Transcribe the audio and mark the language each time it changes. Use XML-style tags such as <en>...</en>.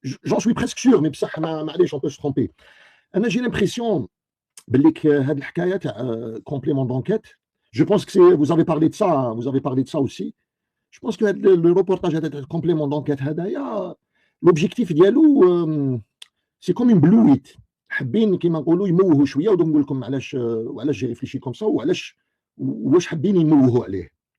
<fr>J'en suis presque sûr, mais</fr> <ar>بصح معليش</ar> <fr>on peut se tromper.</fr> <ar>انا</ar> <fr>j'ai l'impression</fr> <ar>باللي هذه الحكايه تاع</ar> <fr>complément d'enquête. Je pense que vous avez parlé de ça aussi. Je pense que le reportage</fr> <ar>هذا تاع</ar> <fr>complément d'enquête</fr> <ar>هذايا</ar> <fr>l'objectif</fr> <ar>ديالو</ar> <fr>سي كوم اون بلويت.</fr> <ar>حابين كيما نقولوا يموهوا شويه، ودوك نقول لكم علاش</ar> <fr>جي ريفليشي كوم سا</fr> <ar>وعلاش واش حابين يموهوا عليه.</ar>